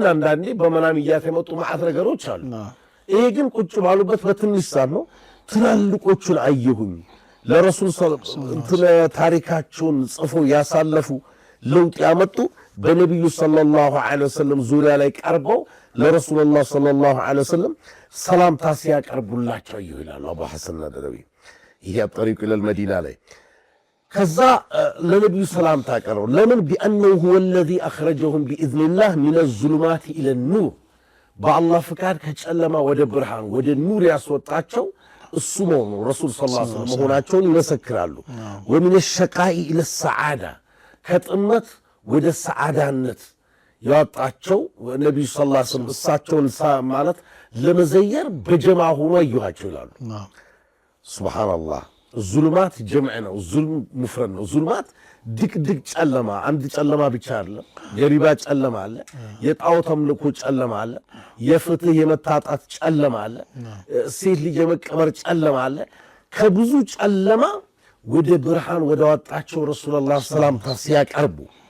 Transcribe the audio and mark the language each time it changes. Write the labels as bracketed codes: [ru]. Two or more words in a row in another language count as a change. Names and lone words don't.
[am] አንዳንዴ በመናም እያት የመጡ ማዓት ነገሮች አሉ። ይሄ ግን ቁጭ ባሉበት በትንሽ ሰዓት ነው። ትላልቆቹን አየሁኝ ለረሱል እንትን ታሪካቸውን ጽፎ ያሳለፉ ለውጥ ያመጡ በነብዩ [ar] صلى الله عليه وسلم [am] ዙሪያ ላይ ቀርበው ለረሱላህ [ar] صلى الله عليه وسلم [am] ሰላምታ ሲያቀርቡላቸው ይላሉ አቡ ሐሰን ናደዊ። ይሄ [ar] طريق إلى المدينة [am] ላይ ከዛ ለነብዩ ሰላምታ ቀረው። ለምን ቢአንሁ [ar] هو الذي اخرجهم باذن الله من الظلمات الى النور [am] በአላህ ፍቃድ ከጨለማ ወደ ብርሃን ወደ ኑር ያስወጣቸው እሱ ነው ረሱል [ar] صلى الله عليه وسلم [am] መሆናቸውን ይመሰክራሉ። [ar] ومن الشقاء الى السعاده [am] ከጥመት ወደ ሰዓዳነት ያወጣቸው ነብዩ [ar] صلى الله عليه وسلم [am] እሳቸውን ማለት ለመዘየር በጀማ ሆኖ አዩዋቸው ይላሉ። ሱብሃንአላህ ዙልማት ጀምዕ ነው፣ ዙልም ሙፍረድ ነው። ዙልማት ድቅድቅ ጨለማ፣ አንድ ጨለማ ብቻ አይደለም። የሪባ ጨለማ አለ፣ የጣዖት አምልኮ ጨለማ አለ፣ የፍትህ የመታጣት ጨለማ አለ፣ ሴት ልጅ የመቀበር ጨለማ አለ። ከብዙ ጨለማ ወደ ብርሃን ወደ ወጣቸው ረሱላህ ሰላምታ ሲያቀርቡ